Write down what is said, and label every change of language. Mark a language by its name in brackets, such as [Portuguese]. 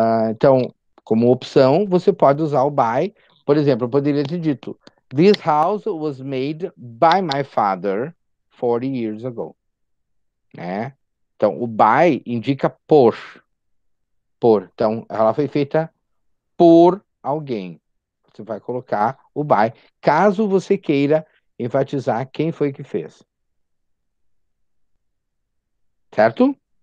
[Portuguese] Então, como opção, você pode usar o by. Por exemplo, eu poderia ter dito: [English] This house was made by my father 40 years ago. [Portuguese] Né? Então, o by indica por. Então, ela foi feita por alguém. Você vai colocar o by, caso você queira enfatizar quem foi que fez. Certo?